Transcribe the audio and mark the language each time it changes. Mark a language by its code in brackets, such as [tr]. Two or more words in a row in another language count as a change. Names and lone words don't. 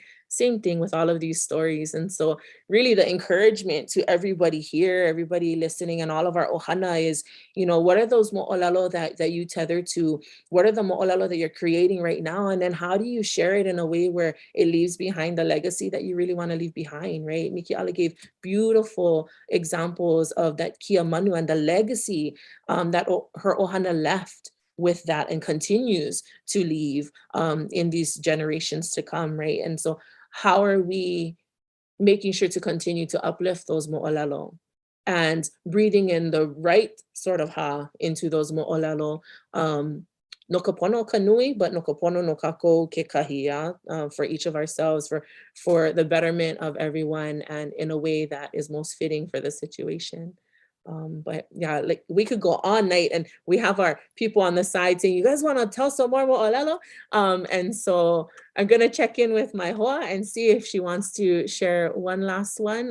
[en] Same thing with all of these stories. And so really the encouragement to everybody here, everybody listening, and all of our ohana is, you know, what are those mo'olelo that you tether to? What are the mo'olelo that you're creating right now? And then how do you share it in a way where it leaves behind the legacy that you really want to leave behind, right? Miki'ala gave beautiful examples of that [haw] kia manu [en] and the legacy that her ohana left, with that and continues to leave in these generations to come, right? And so how are we making sure to continue to uplift those mo'olelo and breathing in the right sort of ha into those mo'olelo, [haw] no ka pono ka nui, [en] but [haw] no ka pono no kākou ke kahia, [en] for each of ourselves, for the betterment of everyone and in a way that is most fitting for the situation. But yeah, like we could go all night, and we have our people on the side saying, you guys want to tell some more mo'olelo? And so I'm going to check in with my hoa and see if she wants to share one last one.